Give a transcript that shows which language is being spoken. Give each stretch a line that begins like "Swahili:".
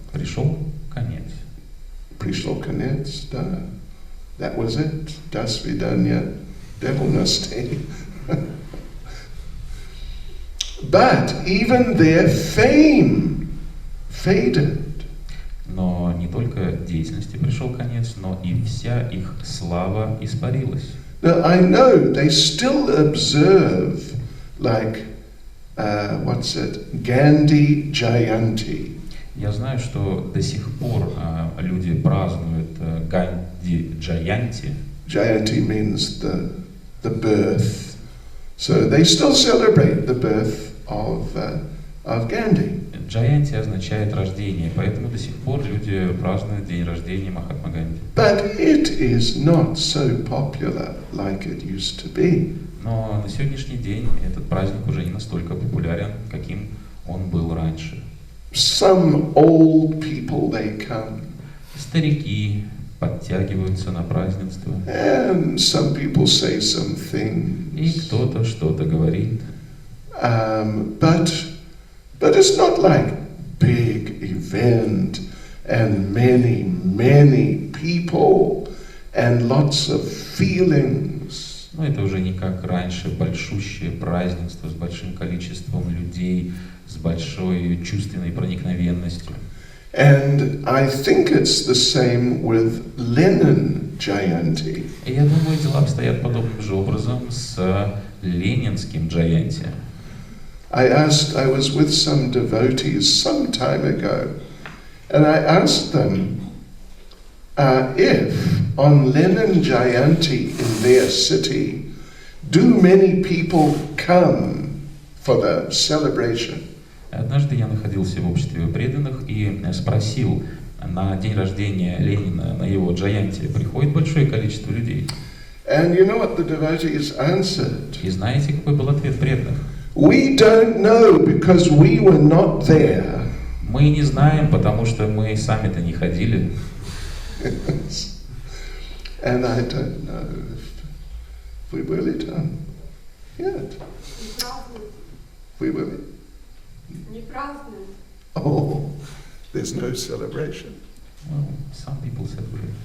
Russian: Пришел конец. Да.
English: That was it.
Russian: До свидания. Деятельности.
English: But even their fame faded.
Russian: Но не только деятельности пришел конец, но и вся их слава испарилась.
English: Now I know they still observe like Gandhi Jayanti.
Russian: Я знаю, что до сих пор люди празднуют Ганди Джаянти.
English: Jayanti means the birth. So they still celebrate the birth of Gandhi.
Russian: Джаянти означает рождение, поэтому до сих пор люди празднуют день рождения Махатмы Ганди.
English: But it is not so popular like it used to be.
Russian: Но на сегодняшний день этот праздник уже не настолько популярен, каким он был раньше.
English: Some old people, they come.
Russian: Старики подтягиваются на празднество.
English: And some people say some things.
Russian: И кто-то что-то говорит.
English: But it's not like big event and many people and lots of feelings.
Russian: Но это уже не как раньше, большущее празднество с большим количеством людей, с большой чувственной проникновенностью.
English: And I think it's the same with Lenin Jayanti.
Russian: И я думаю, дела обстоят подобным же образом с ленинским Джаянти.
English: I was with some devotees some time ago, and I asked them if on Lenin Jayanti in their city, do many people come for the celebration?
Russian: Однажды я находился в обществе преданных и спросил, на день рождения Ленина, на его Джаянти, приходит большое количество людей.
English: And you know what the devotees answered?
Russian: И знаете, какой был ответ преданных?
English: We don't know because we were not there.
Russian: Мы не знаем, потому что мы сами-то не ходили.
English: And I don't know if we really done yet. We will.
Russian: Не празднуют.
English: Oh, there's no celebration. Well, some people said we.